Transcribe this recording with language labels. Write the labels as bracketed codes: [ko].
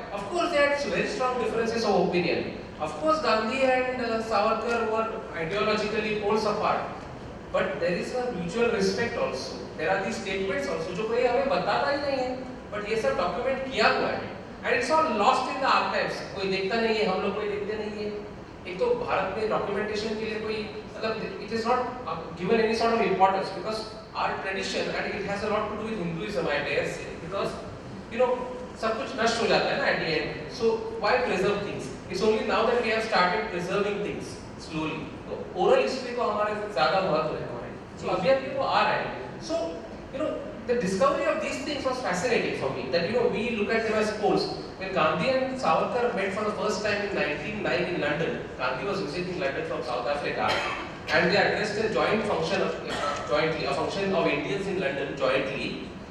[en] Of course, there are very strong differences of opinion. Of course, Gandhi and Savarkar were ideologically poles apart. but there is a mutual respect also. There are these statements also [hi] जो कोई हमें बताता ही नहीं है, [en] but [hi] ये सब document किया हुआ है, [en] and it's all lost in the archives. [hi] कोई देखता नहीं है, हम लोग कोई देखते नहीं है. एक तो भारत में documentation के लिए कोई मतलब [en] it is not given any sort of importance because our tradition and it has a lot to do with Hinduism, I dare say, because you know [hi] सब कुछ नष्ट हो जाता है ना [en] at the end. So why preserve things? It's only now that we have started preserving things slowly. [hi] तो oral history को हमारे ज़्यादा महत्व है हमारे. So अभी अभी वो आ रहा है. [en] So you know the discovery of these things was fascinating for me. That you know we look at them as poles. When Gandhi and Savarkar met for the first time in 1909 in London, Gandhi was visiting London from South Africa, and they addressed a joint function a function of Indians in London jointly.